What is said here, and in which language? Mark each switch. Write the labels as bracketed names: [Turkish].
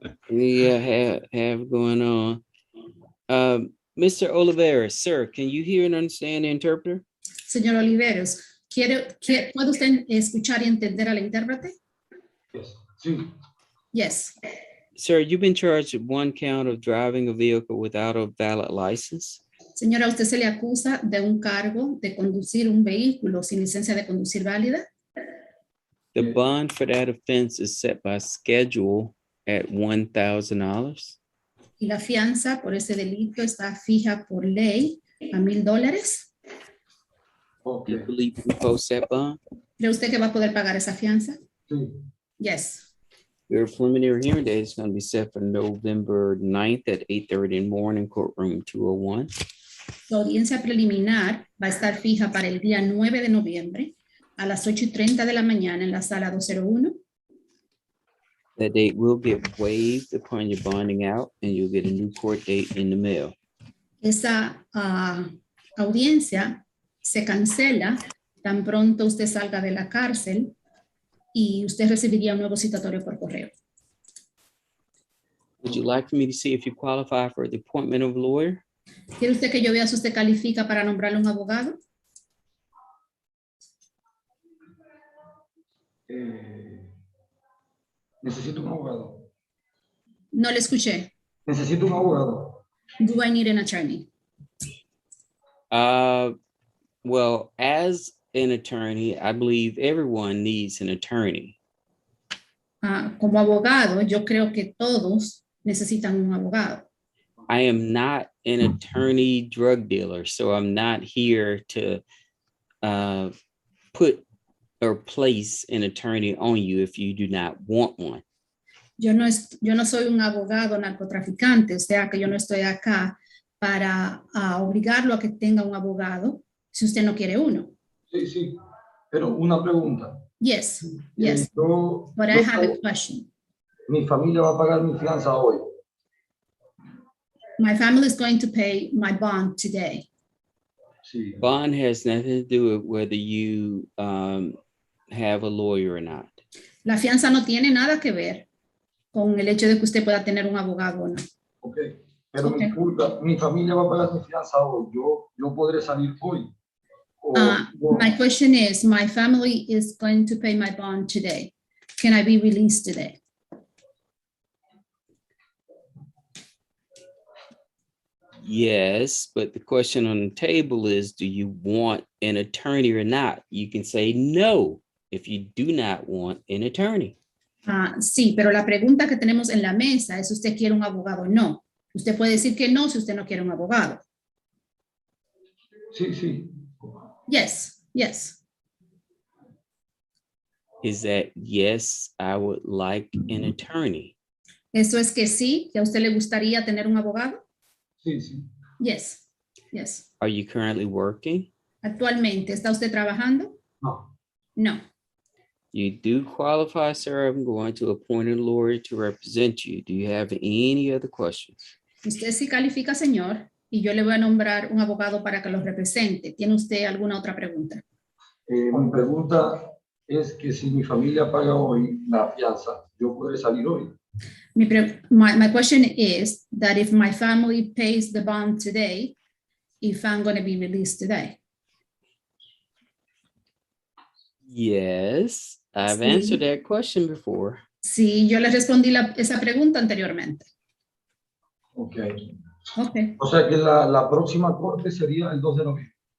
[English] Yeah, have going on. Mr. Oliveras, sir, can you hear and understand the interpreter? [Spanish] Señor Oliveros, ¿puede usted escuchar y entender al intérprete? [English] Yes. [Spanish] Sí. [English] Yes. Sir, you've been charged with one count of driving a vehicle without a valid license. [Spanish] Señora, usted se le acusa de un cargo de conducir un vehículo sin licencia de conducir válida. [English] The bond for that offense is set by schedule at $1,000. [Spanish] Y la fianza por ese delito está fija por ley a $1,000. [English] Do you believe you can post that bond? [Spanish] ¿Cree usted que va a poder pagar esa fianza? Sí. [English] Yes. Your preliminary hearing date is going to be set for November 9th at 8:30 in the morning, courtroom 201. [Spanish] Su audiencia preliminar va a estar fija para el día 9 de noviembre a las 8:30 de la mañana en la sala 201. [English] That date will get waived upon your bonding out and you'll get a new court date in the mail. [Spanish] Esa audiencia se cancela tan pronto usted salga de la cárcel y usted recibiría un nuevo citatorio por correo. [English] Would you like for me to see if you qualify for the appointment of a lawyer? [Spanish] ¿Quiere usted que yo vea si usted califica para nombrarle un abogado? Necesito un abogado. No le escuché. Necesito un abogado. [English] Do I need an attorney? Well, as an attorney, I believe everyone needs an attorney. [Spanish] Como abogado, yo creo que todos necesitan un abogado. [English] I am not an attorney drug dealer, so I'm not here to put or place an attorney on you if you do not want one. [Spanish] Yo no soy un abogado narcotraficante, o sea que yo no estoy acá para obligarlo a que tenga un abogado si usted no quiere uno. Sí, sí. Pero una pregunta. [English] Yes, yes. But I have a question. [Spanish] Mi familia va a pagar mi fianza hoy. [English] My family is going to pay my bond today. [Spanish] Sí. [English] Bond has nothing to do with whether you have a lawyer or not. [Spanish] La fianza no tiene nada que ver con el hecho de que usted pueda tener un abogado o no. [English] Okay. [Spanish] Pero [English] Okay. [Spanish] mi familia va a pagar mi fianza hoy. Yo podré salir hoy. [English] My question is, my family is going to pay my bond today. Can I be released today? Yes, but the question on the table is, do you want an attorney or not? You can say no if you do not want an attorney. [Spanish] Sí, pero la pregunta que tenemos en la mesa es, ¿usted quiere un abogado o no? Usted puede decir que no si usted no quiere un abogado. Sí, sí. [English] Yes, yes. Is that yes, I would like an attorney? [Spanish] Eso es que sí, que a usted le gustaría tener un abogado. Sí, sí. [English] Yes, yes. Are you currently working? [Spanish] Actualmente, ¿está usted trabajando? No. [English] No. You do qualify, sir. I'm going to appoint a lawyer to represent you. Do you have any other questions? [Spanish] Usted sí califica, señor, y yo le voy a nombrar un abogado para que lo represente. ¿Tiene usted alguna otra pregunta? Mi pregunta es que si mi familia paga hoy la fianza, yo podré salir hoy. [English] My question is that if my family pays the bond today, if I'm going to be released today. Yes, I've [Spanish] Sí. [English] answered that question before. [Spanish] Sí, yo le respondí esa pregunta anteriormente. [English] Okay. Okay. [Spanish] O sea que la próxima corte sería el 2 de noviembre.